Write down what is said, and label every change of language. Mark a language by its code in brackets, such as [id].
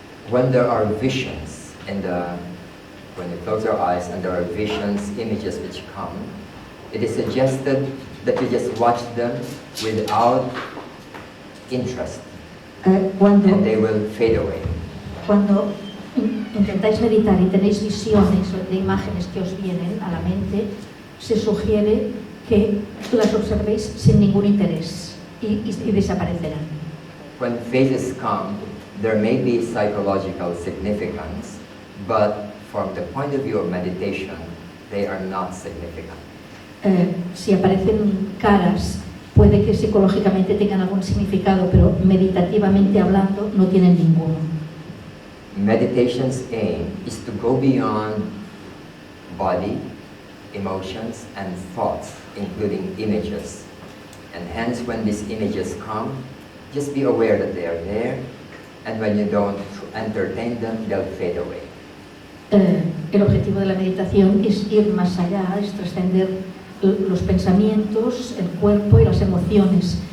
[en] When there are visions when you close your eyes and there are visions, images which come, it is suggested that you just watch them without interest, and they will fade away. [es] Cuando intentáis meditar y tenéis visiones de imágenes que os vienen a la mente, se sugiere que las observéis sin ningún interés y desaparecerán. [en] When phases come, there may be psychological significance, but from the point of view of meditation, they are not significant. [es] Si aparecen caras, puede que psicológicamente tengan algún significado, pero meditativamente hablando no tienen ninguno. [en] Meditation's aim is to go beyond body, emotions, and thoughts, including images. And hence, when these images come, just be aware that they are there, and when you don't entertain them, they'll fade away. [es] El objetivo de la meditación es ir más allá, es trascender los pensamientos, el cuerpo y las emociones.